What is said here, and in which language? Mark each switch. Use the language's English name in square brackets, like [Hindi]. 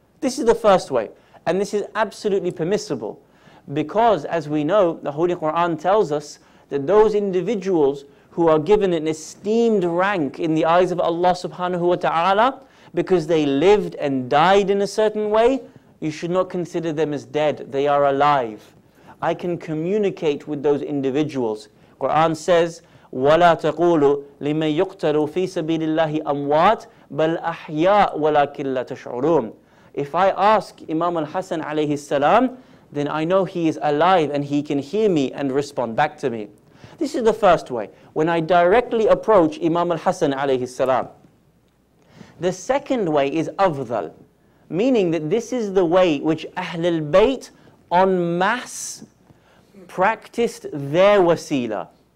[English] This is the first way, and this is absolutely permissible, because as we know, the Holy Quran tells us that those individuals who are given an esteemed rank in the eyes of Allah subhanahu wa ta'ala because they lived and died in a certain way, you should not consider them as dead. They are alive. I can communicate with those individuals. Quran says, [Arabic] وَلَا تَقُولُوا لِمَنْ يُقْتَلُوا فِي سَبِيلِ اللَّهِ أَمْوَاتٍ بَلْ أَحْيَاء وَلَكِنْ لَا تَشْعُرُونَ. [English] If I ask Imam al-Hassan alayhi salam, then I know he is alive and he can hear me and respond back to me. This is the first way, when I directly approach Imam al-Hassan alayhi salam. The second way is afdal, meaning that this is the way which Ahlul Bayt en masse practiced their wasila.